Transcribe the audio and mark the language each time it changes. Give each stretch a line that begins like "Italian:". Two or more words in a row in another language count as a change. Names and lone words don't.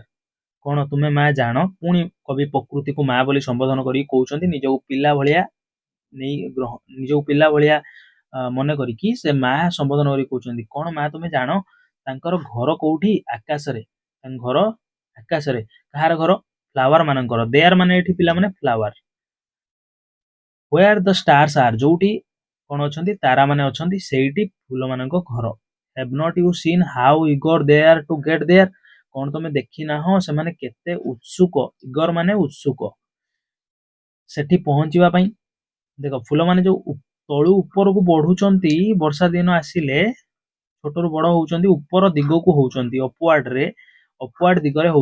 Odia: କଣ ତୁମେ ମା ଜାଣ, ପୁଣି କବି ପ୍ରକୃତିକୁ ମା ବୋଲି ସମ୍ବୋଧନ କରିକି କହୁଛନ୍ତି, ନିଜକୁ ପିଲା ଭଳିଆ ନିଜକୁ ପିଲା ଭଳିଆ ମନେ କରିକି ସେ ମା ସମ୍ବୋଧନ କରିକି କହୁଛନ୍ତି, କଣ ମା ତୁମେ ଜାଣ ତାଙ୍କର ଘର କୋଉଠି, ଆକାଶରେ। ତାଙ୍କ ଘର ଆକାଶରେ। କାହାର ଘର, ଫ୍ଲାୱାର ମାନଙ୍କର। ଦେୟାର ମାନେ ଏଠି ପିଲାମାନେ ଫ୍ଲାୱାର।
English: where the stars are,
Odia: ଯୋଉଠି କଣ ଅଛନ୍ତି, ତାରା ମାନେ ଅଛନ୍ତି, ସେଇଠି ଫୁଲ ମାନଙ୍କ ଘର।
English: have not you seen how eager they are to get there।
Odia: କଣ ତମେ ଦେଖି ନାହଁ ସେମାନେ କେତେ ଉତ୍ସୁକ, ଇଗର ମାନେ ଉତ୍ସୁକ, ସେଠି ପହଞ୍ଚିବା ପାଇଁ। ଦେଖ, ଫୁଲମାନେ ଯୋଉ ତଳୁ ଉପରକୁ ବଢୁଛନ୍ତି, ବର୍ଷା ଦିନ ଆସିଲେ ଛୋଟରୁ ବଡ ହଉଛନ୍ତି, ଉପର ଦିଗକୁ ହଉଛନ୍ତି, ଅପୱାର୍ଡ ଦିଗରେ ହଉଛନ୍ତି।